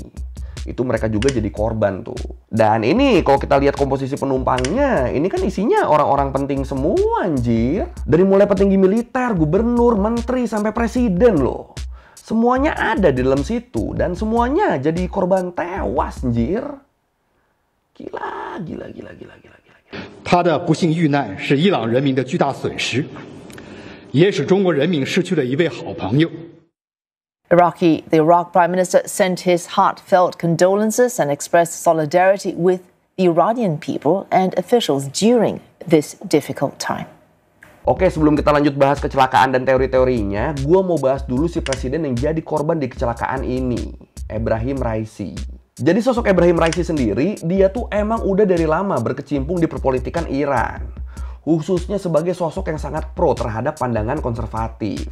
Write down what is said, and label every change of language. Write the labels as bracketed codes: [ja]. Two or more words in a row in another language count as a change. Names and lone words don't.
[id] Itu mereka juga jadi korban tuh. Dan ini kalau kita lihat komposisi penumpangnya, ini kan isinya orang-orang penting semua anjir. Dari mulai petinggi militer, gubernur, menteri, sampai presiden loh. Semuanya ada di dalam situ dan semuanya jadi korban tewas anjir. Gila. [zh] 他的不幸遇难是伊朗人民的巨大损失，也使中国人民失去了一位好朋友。 [en] The Iraq Prime Minister sent his heartfelt condolences and expressed solidarity with the Iranian people and officials during this difficult time. [id] Oke, sebelum kita lanjut bahas kecelakaan dan teori-teorinya, gue mau bahas dulu si presiden yang jadi korban di kecelakaan ini, Ebrahim Raisi. Jadi sosok Ebrahim Raisi sendiri, dia tuh emang udah dari lama berkecimpung di perpolitikan Iran. Khususnya sebagai sosok yang sangat pro terhadap pandangan konservatif.